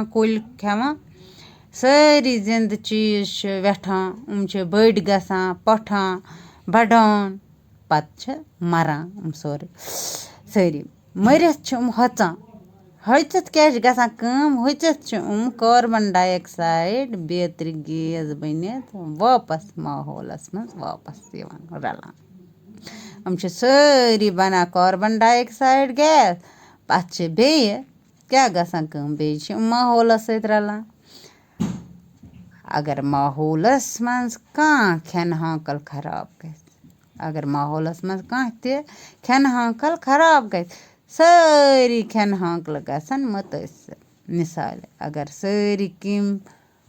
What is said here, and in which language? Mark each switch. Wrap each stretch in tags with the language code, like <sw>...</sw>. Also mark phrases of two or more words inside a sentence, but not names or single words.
<ks>कुल खेवान सारी जिंद चीज वेठान बड़ गसान पठान बड़ान पत् मरान सोरे सारी मरित हचित क्या गसान कम हचित</ks> <en>carbon dioxide</en> <ks>बेतर गैस बनित वापस माहौलस मज वापस रलान हम सारी बना</ks> <en>carbon dioxide</en> <ks>गैस पत् बे क्या गसान कम बे माहौलस सत रलान अगर माहौलस मज कह खेन हाकल खराब ग अगर माहौलस मज कह खेन हाकल खराब ग सारी खेन हाकल गसन मुतासर مِثالہِ اگر سٲری کیٚمۍ</ks>